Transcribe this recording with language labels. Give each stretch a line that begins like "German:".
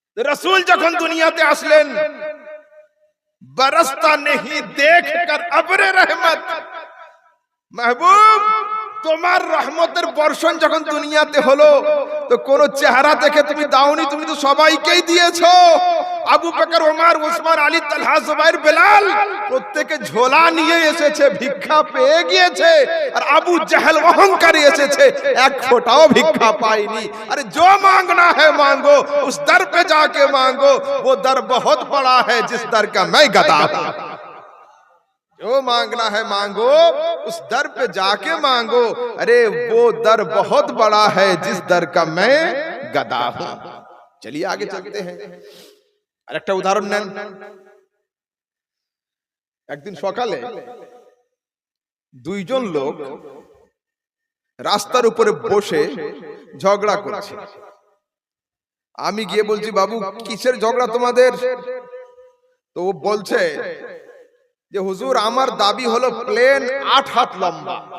Bangla: রাসূল যখন দুনিয়াতে আসলেন, বরসতা
Hindi: नहीं देख कर अब्र रहमत,
Bangla: महबूब তোমার রহমতের বর্ষণ যখন দুনিয়াতে হলো, তো কোন চেহারা দেখে তুমি দাওনি, তুমি তো সবাইকেই দিয়েছো। আবু বকর, ওমর, উসমান, আলী, তালহা, জুবাইর, বেলাল প্রত্যেকে ঝোলা নিয়ে এসেছে, ভিক্ষা পেয়ে গিয়েছে। আর আবু জাহেল অহংকারী এসেছে, এক ফোঁটাও ভিক্ষা পায়নি।
Hindi: আরে जो मांगना है मांगो, उस दर पे जाके मांगो, वो दर बहुत बड़ा है जिस दर का मैं गदा हूं। जो मांगना है मांगो, उस दर पे जाके मांगो, अरे वो दर बहुत बड़ा है जिस दर का मैं गदा हूं। चलिए आगे चलते हैं,
Bangla: আরেকটা উদাহরণ নেন। একদিন সকালে দুইজন লোক রাস্তার উপরে বসে ঝগড়া করছে। আমি গিয়ে বলছি, বাবু কিসের ঝগড়া তোমাদের? তো ও বলছে যে হুজুর, আমার দাবি হলো প্লেন 8 হাত লম্বা।